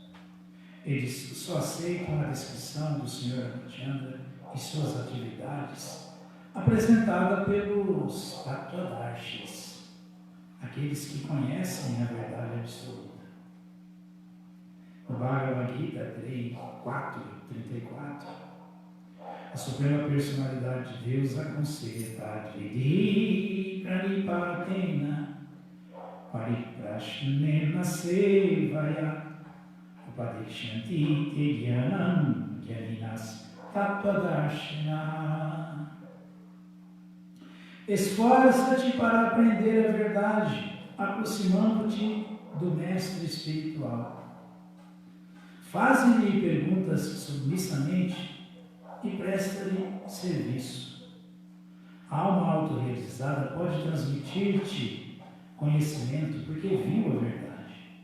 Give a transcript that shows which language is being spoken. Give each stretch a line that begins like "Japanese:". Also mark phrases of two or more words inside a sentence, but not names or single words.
Portuguese: Eles só aceitam a descrição do Senhor Ramachandra e suas atividades apresentada pelos Tattvadarshis, aqueles que conhecem a verdade absoluta. No Bhagavad Gita 4:34, a Suprema Personalidade de Deus aconselha
Sanskrit: तद्विद्धि प्रणिपातेन परिप्रश्नेन सेवया उपदेक्ष्यन्ति ते ज्ञानं ज्ञानिनस्तत्त्वदर्शिनः.
Portuguese: Esforça-te para aprender a verdade, aproximando-te do mestre espiritual. Faze-lhe perguntas submissamente e presta-lhe serviço. A alma autorrealizada pode transmitir-te conhecimento porque viu a verdade.